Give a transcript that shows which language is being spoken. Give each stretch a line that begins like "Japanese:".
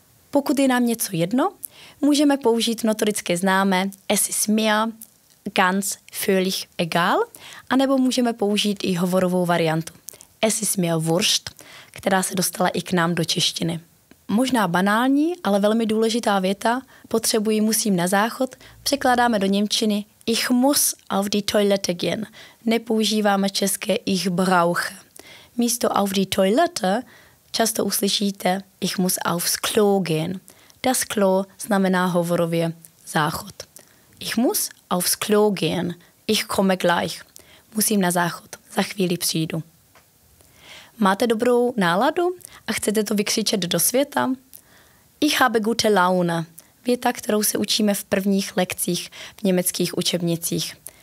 Czech: Pokud je nám něco jedno, můžeme použít notoricky známé
German: es ist mir ganz völlig egal,
Czech: anebo můžeme použít i hovorovou variantu
German: es ist mir wurscht,
Czech: která se dostala i k nám do češtiny. Možná banální, ale velmi důležitá věta, potřebuji, musím na záchod, překládáme do němčiny
German: ich muss auf die Toilette gehen.
Czech: Nepoužíváme české
German: ich brauche.
Czech: Místo auf die Toilette často uslyšíte
German: ich muss aufs Klo gehen.
Czech: Das Klo znamená hovorově záchod.
German: Ich muss aufs Klo gehen. Ich komme gleich.
Czech: Musím na záchod. Za chvíli přijdu. Máte dobrou náladu a chcete to vykřičet do světa?
German: Ich habe gute Laune.
Czech: Věta, kterou se učíme v prvních lekcích v německých učebnicích.